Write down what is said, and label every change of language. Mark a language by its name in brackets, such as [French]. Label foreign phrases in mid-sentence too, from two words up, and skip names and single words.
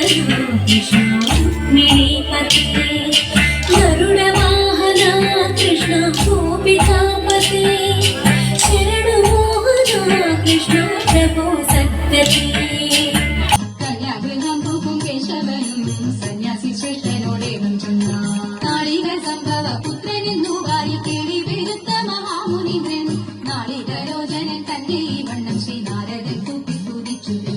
[Sanskrit] कृष्ण मिणिपते गरुड़ वाहना कृष्ण गोपिका पते शरण मोहना कृष्ण प्रभु सत्यते [Malayalam] സന്യാസി ശ്രേഷ്ഠനോടേവം ചൊന്ന നാളിക സംഭവ പുത്രനെന്നു വാരി കേളി വിരുദ്ധ മഹാമുനിന്ദ്രൻ നാളികരോചനൻ തന്റെ ഈ വണ്ണം ശ്രീനാരദൻ കൂപ്പി സ്തുതിച്ചു.